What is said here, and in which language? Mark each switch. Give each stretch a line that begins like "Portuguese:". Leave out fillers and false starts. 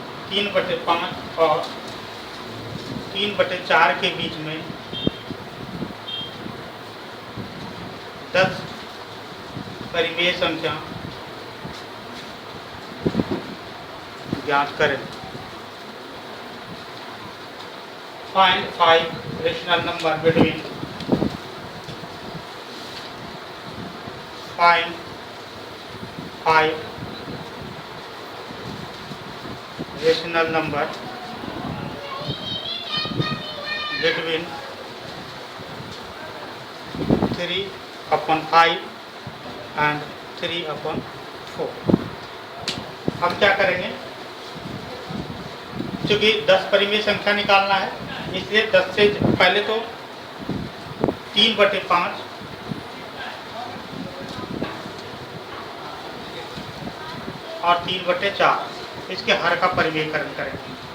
Hindi: 3/5 और 3/4 के बीच में 10 परिमेय संख्या ज्ञात करें।
English: Find 5 rational number between 5 rational number between 3/5 and 3/4।
Hindi: हम क्या करेंगे, क्योंकि 10 परिमेय संख्या निकालना है इसलिए 10 से पहले तो 3/5 और 3/4 इसके हर का परिमेयकरण करेंगे।